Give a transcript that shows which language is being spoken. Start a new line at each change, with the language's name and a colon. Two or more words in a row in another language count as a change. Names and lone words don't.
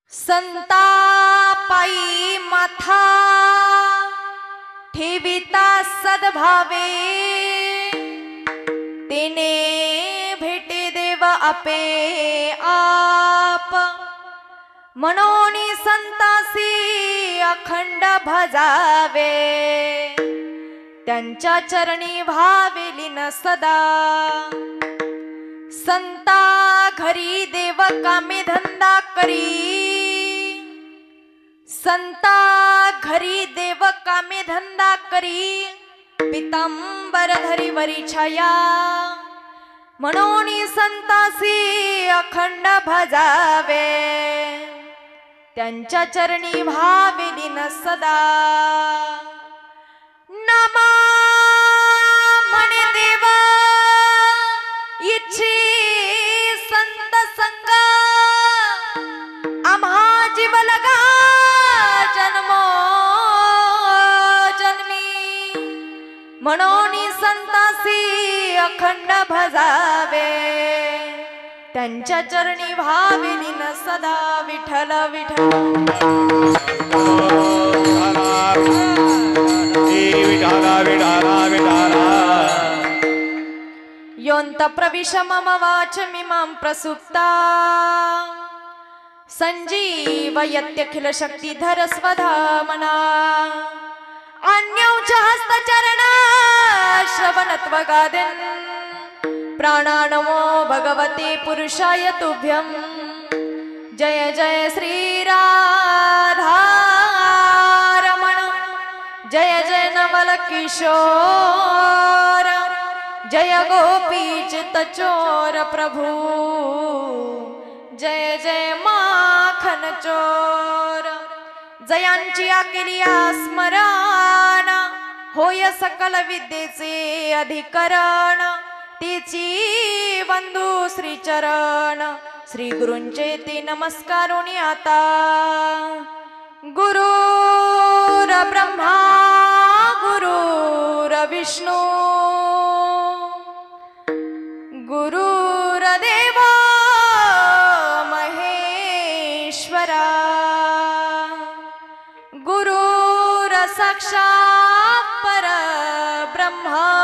Marathi: संता पायी माथा ठेविता सद्भावे, तेने भेटे देव आपे आप। म्हणून संतासी अखंड भजावे, त्यांच्या चरणी भावेली न सदा। संता घरी देव कामे धंदा करी, संता घरी देव कामे धंदा करी। पितांबर धरी वरी छाया, म्हणून संतासी अखंड भजावे, त्यांच्या चरणी भावेली न सदा। नमा म्हणे देव इच्छी संत संग, आम्हा जीव लगा जन्मो जन्मी। म्हणून संतासी अखंड भजावे, त्यांच्या चरणी भावेली न सदा।
Sanskrit: विठ्ठल विठ्ठल योऽन्त प्रविश मम वाचमिमां प्रसुप्ता, सञ्जीवयत्यखिल शक्तिधर स्वधामना। अन्यौ च हस्तचरणा श्रवणत्वगादिन्, प्राणानमो भगवते पुरुषाय तुभ्यं।
Hindi: जय जय श्री राधा रमण, जय जय नवल किशोर, जय गोपीचित चोर प्रभु, जय जय माखन चोर।
Marathi: जयांची केली स्मरण, होय सकल विद्येचे अधिकरण। तिची बंधू श्री चरण, श्री गुरूंचे ते नमस्कारोनी आता।
Sanskrit: गुरुर ब्रह्मा गुरुर विष्णू, गुरुर्देव महेश्वरा, गुरुर साक्षात् परब्रह्मा।